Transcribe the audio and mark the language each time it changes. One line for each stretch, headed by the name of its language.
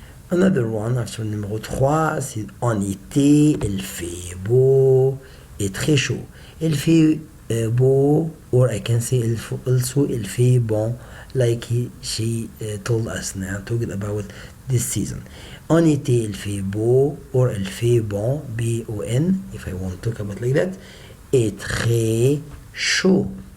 English: Another one,
French: option numéro 3, c'est en été, il fait beau et très chaud. Il fait beau,
English: or I can say also
French: il fait bon,
English: like she told us now, talking about this season.
French: En été, il fait beau, or il fait bon, B-O-N,
English: if I want to talk about like that,
French: et très chaud.